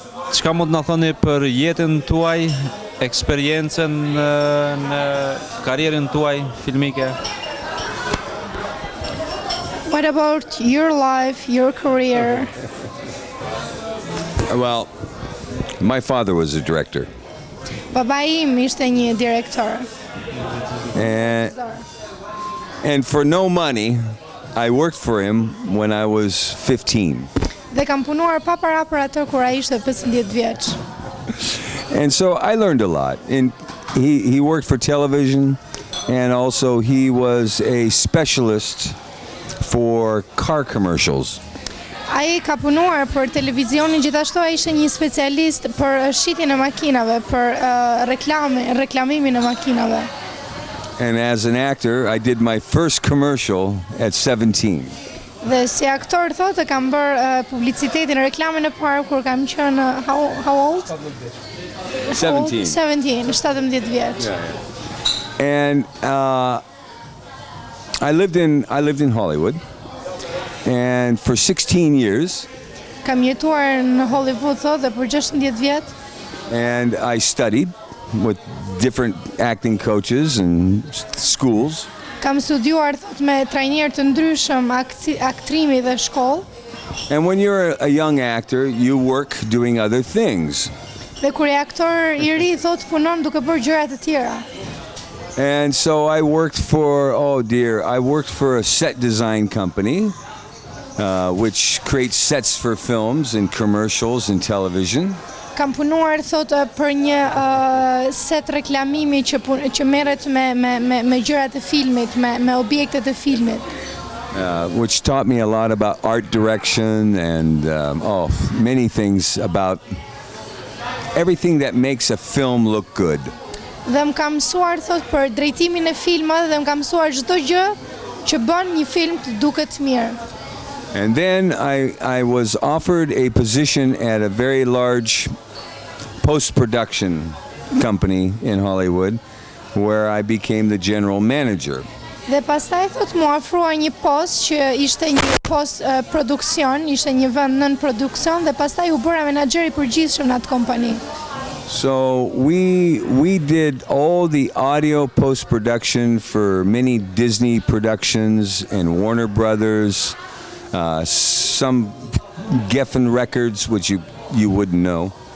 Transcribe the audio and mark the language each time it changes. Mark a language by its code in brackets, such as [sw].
[sq] Çka mund na thoni për jetën tuaj, eksperiencën në karrierën tuaj filmike? [en] What about your life, your career? Well, my father was a director. [sq] Baba im ishte një direktor. [en] And for no money, I worked for him when I was 15. [sq] Dhe kam punuar pa para për atë kur ai ishte 15 vjeç. [en] And so I learned a lot. And he worked for television, and also he was a specialist for car commercials. [sq] Ai ka punuar për televizionin, gjithashtu ai ishte një specialist për shitjen e makinave, për reklamimin e makinave. [en] And as an actor, I did my first commercial at 17. [sq] Dhe si aktor thotë kam bërë publicitetin, reklamën e parë kur kam qenë [en] how old? 17. [sq] 17 vjeç. [en] And I lived in Hollywood, and for 16 years. [sq] Kam jetuar në Hollywood thotë dhe për 16 vjet. [en] And I studied with different acting coaches and schools. [sq] Kam studiuar thot me trajnerë të ndryshëm aktrimi dhe shkollë. [en] And when you're a young actor, you work doing other things. [sq] Dhe kur je aktor I ri thot punon duke bërë gjëra të tjera. [en] And so I worked for a set design company, which creates sets for films and commercials and television. [sq] Kam punuar thot për një set reklamimi që merret me gjërat e filmit, me objektet e filmit. [en] Which taught me a lot about art direction and many things about everything that makes a film look good. [sq] Dhe më kam mësuar thot për drejtimin e filmave dhe më kam mësuar çdo gjë që bën një film të duket mirë. [en] And then I was offered a position at a very large post-production company in Hollywood, where I became the general manager. [sq] Dhe pastaj thot mu ofrua një post që ishte një post produksion, ishte një vend nën produksion dhe pastaj u bëra menaxher I përgjithshëm në atë kompani. [en] So we did all the audio post-production for many Disney productions and Warner Brothers, some Geffen records which you wouldn't know.